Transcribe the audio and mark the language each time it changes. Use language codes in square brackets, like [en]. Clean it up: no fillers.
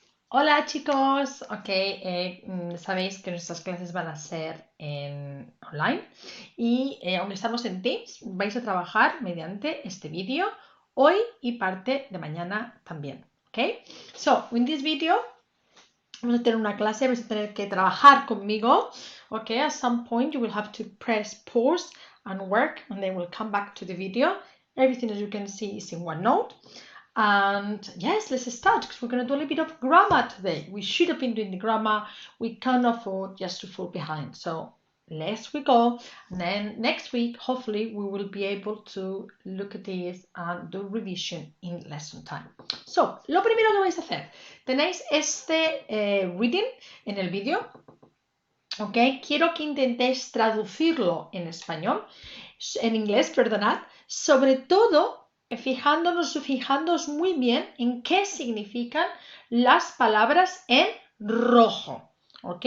[es] Hola chicos, sabéis que nuestras clases van a ser online y aunque estamos en Teams, vais a trabajar mediante este vídeo hoy y parte de mañana también, ¿ok? [en] So, in this video [es] vamos a tener una clase, vais a tener que trabajar conmigo, ¿ok? [en] At some point you will have to press pause and work and then we'll come back to the video. Everything as you can see is in OneNote. And yes, let's start because we're going to do a little bit of grammar today. We should have been doing the grammar. We can't afford just to fall behind. So let's we go. And then next week, hopefully, we will be able to look at this and do revision in lesson time. [es] So, lo primero que vais a hacer, tenéis este reading en el vídeo. ¿Ok? Quiero que intentéis traducirlo en español, en inglés, perdonad, sobre todo fijándonos muy bien en qué significan las palabras en rojo. ¿Ok?